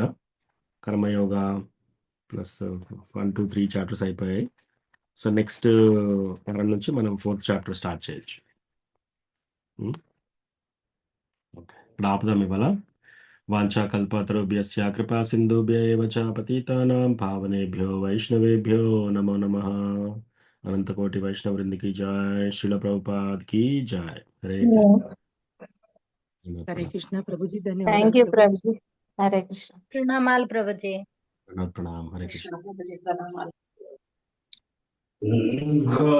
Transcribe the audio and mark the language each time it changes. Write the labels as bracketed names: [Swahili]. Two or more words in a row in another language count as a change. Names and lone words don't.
[Telugu] కర్మయోగ ప్లస్ 1, 2, 3 చాప్టర్స్ అయిపోయాయి. సో, నెక్స్ట్ వారం నుంచి మనం 4th [English] chapter start [Telugu] చేయొచ్చు. ఓకే. ఇక్కడ ఆపుదాం ఇవాళ. [Sanskrit] వాంఛాకల్పతరుభ్యస్య కృపా సింధుభ్య ఏవ చ పతితానాం పావనేభ్యో వైష్ణవేభ్యో నమో నమః. अनन्तकोटि वैष्णव वृन्द [Hindi] की जय. श्रील प्रभुपाद की जय. हरे हरे कृष्ण प्रभुजी. [English] థ్యాంక్ [Hindi] धन्यवाद [Telugu] యూ ప్రభుజీ. హరే కృష్ణ. ప్రణామాలు ప్రభుజీ. [Hindi] प्रणाम. हरे कृष्ण. [Telugu] ప్రభుజీ ప్రణామాలు.